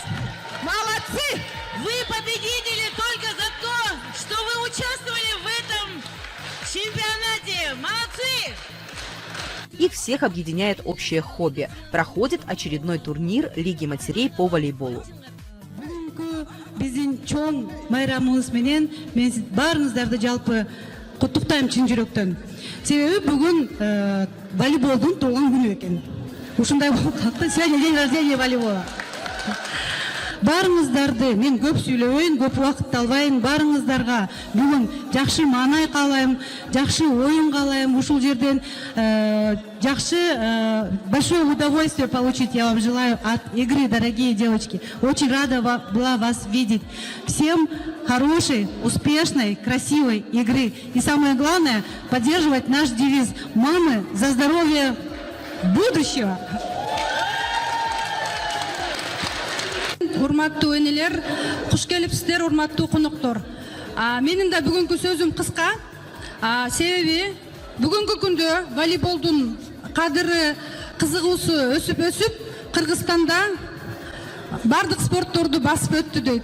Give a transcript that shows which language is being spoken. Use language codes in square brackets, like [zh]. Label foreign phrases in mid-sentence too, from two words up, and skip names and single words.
[ru] Молодцы! Вы победители только за то, что вы участвовали в этом чемпионате. Молодцы! Их всех объединяет общее хобби. Проходит очередной турнир Лиги матерей по волейболу. [ky] Биздин чоң майрамыбыз менен мен баарыңыздарды жалпы куттуктайм чын жүрөктөн. Себеби бүгүн волейболдун туулган күнү экен. Ушундай болуп калды. [ru] Сегодня день рождения волейбола. [ky] Баарыңыздарды мен көп сүйлөбөйүн, көп убакыт албайын. Баарыңыздарга бүгүн жакшы маанай каалайм, жакшы оюн каалайм. Ушул жерден жакшы [ru] большое удовольствие получить я вам желаю от игры, дорогие девочки. Очень рада была вас видеть. Всем хорошей, успешной, красивой игры. И самое главное, поддерживать наш девиз «Мамы за здоровье будущего». [ky] Урматтуу энелер, куш келипсиздер, урматтуу конуктор. Менин да бүгүнкү сөзүм кыска. Себеби бүгүнкү күндө волейболдун кадыры, кызыгуусу өсүп, Кыргызстанда бардык спортторду басып өттү дейт.